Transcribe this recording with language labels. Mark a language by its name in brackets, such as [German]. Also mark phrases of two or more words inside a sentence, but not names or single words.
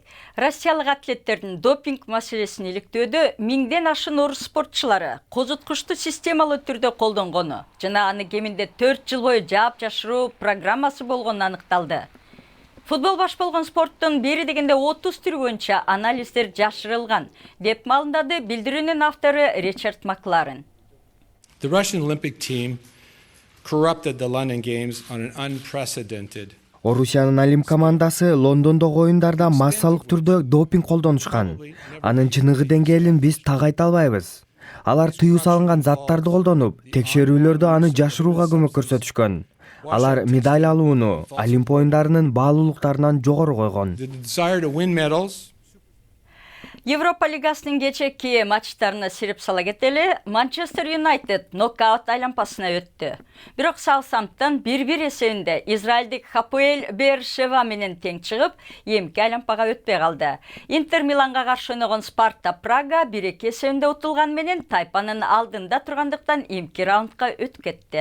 [Kyrgyz] Россиялык атлеттердин допинг маселесин иликтөөдө миңден ашын орус спортчулары козуткучту системалуу түрдө колдонгону жана аны кеминде 4 жыл бою жаап жашыруу программасы болгону аныкталды. Футбол баш болгон спорттун бери дегенде 30 түрү боюнча анализдер жашырылган деп маалымдады билдирүүнүн автору Ричард Макларен. [English] The Russian Olympic team corrupted the London Games on an unprecedented. [Kyrgyz] Орусиянын Олимп командасы Лондондогу оюндарда массалык түрдө допинг колдонушкан. Анын чыныгы деңгээлин биз так айта албайбыз. Алар тыюу салынган заттарды колдонуп, текшерүүлөрдө аны жашырууга көмөк көрсөтүшкөн. Алар медаль алууну Олимп оюндарынын баалуулуктарынан жогору койгон. [English] The desire to win medals. [Kyrgyz] Европа лигасынын кечээки матчтарына сирип сала кетели. Манчестер Юнайтед нокаут айланпасына өттү. Бирок Саутгемптон 1-1 эсебинде Израилдик Хапоэль Бершева менен тең чыгып, эмки айланпага өтпөй калды. Интер Миланга каршы ойногон Спарта Прага 1-2 эсебинде утулган менен тайпанын алдында тургандыктан эмки раундга өтүп кетти.